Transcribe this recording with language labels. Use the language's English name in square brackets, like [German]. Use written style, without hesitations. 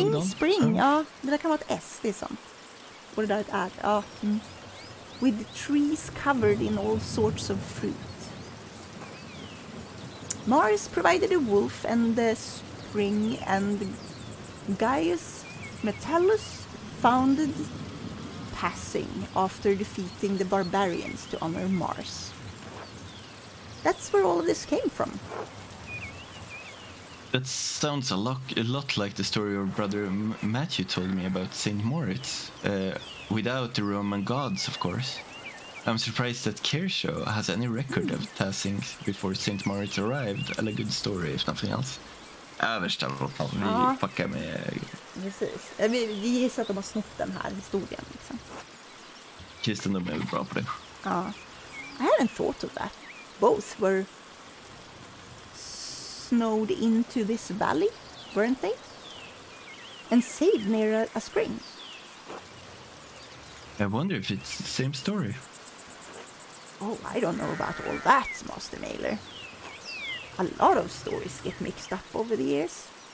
[Swedish] Spring, ja. Det där kan vara ett S, det är sant. Och det där är ett R, ja. [English] With trees covered in all sorts of fruit. Mars provided a wolf and the spring, and Gaius Metellus founded passing after defeating the barbarians to honor Mars. That's where all of this came from. That sounds a lot like the story your brother Matthew told me about St. Moritz. Without the Roman gods, of course. I'm surprised that Kershaw has any record of passings before St. Moritz arrived. A good story, if nothing else. [Swedish] Översta vi fuckar med... Precis. Vi gissar att de har snott den här historien. Liksom. Kristendom är väl bra på det. [English] Ja. I hadn't thought of that. Both were snowed into this valley, weren't they? And saved near a spring. I wonder if it's the same story. Oh, I don't know about all that, Master Mailer. A lot of stories get mixed up over the years.